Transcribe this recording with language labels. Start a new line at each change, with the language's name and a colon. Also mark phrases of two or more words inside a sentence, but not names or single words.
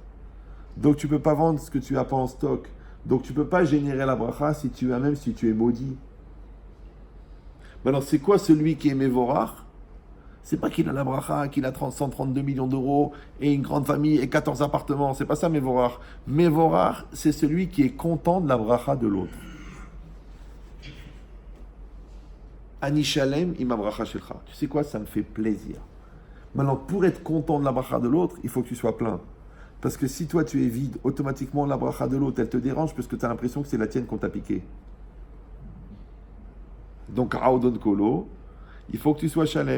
French: Donc tu peux pas vendre ce que tu as pas en stock. Donc tu ne peux pas générer la bracha même si tu es maudit. Alors c'est quoi celui qui est Mevorach? C'est pas qu'il a la bracha, qu'il a 132 millions d'euros et une grande famille et 14 appartements. C'est pas ça Mevorach. Mevorach, c'est celui qui est content de la bracha de l'autre.
Hebrew: אני שלם עם ברכה שלך.
French: Tu sais quoi? Ça me fait plaisir. Maintenant, pour être content de la bracha de l'autre, il faut que tu sois plein. Parce que si toi tu es vide, automatiquement la bracha de l'autre, elle te dérange parce que tu as l'impression que c'est la tienne qu'on t'a piqué. Donc,
Hebrew: האדון כולו,
French: il faut que tu sois shalem.